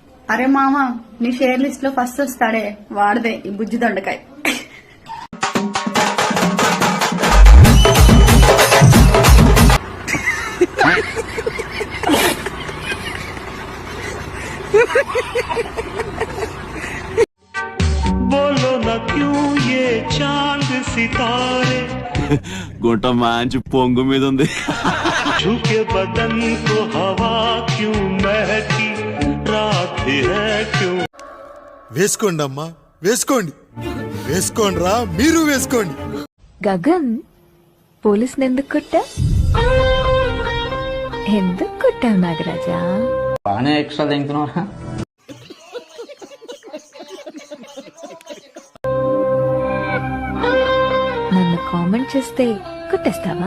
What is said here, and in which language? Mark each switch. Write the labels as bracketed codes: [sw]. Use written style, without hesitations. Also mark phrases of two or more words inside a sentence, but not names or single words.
[te] అరే మామ, నీ షేర్ లిస్ట్ లో ఫస్ట్ వస్తాడే వాడదే ఈ బుజ్జి దొండకాయ. [hi] बोलो न क्यों ये चांद सितारे [te] గుంట మంచి పొంగు మీద ఉంది. [hi] झुके बदन को हवा क्यों महकी रात है क्यों. [te] వేసుకోండి అమ్మా, వేసుకోండి, వేసుకోండి రా, మీరు వేసుకోండి. గగన్, పోలీసుని ఎందుకు కొట్టా? ఎందుకు కొట్టావు నాగరాజా? బాగానే ఎక్స్ట్రా తింటున్నారా? నన్ను కామెంట్ చేస్తే కొట్టేస్తావా?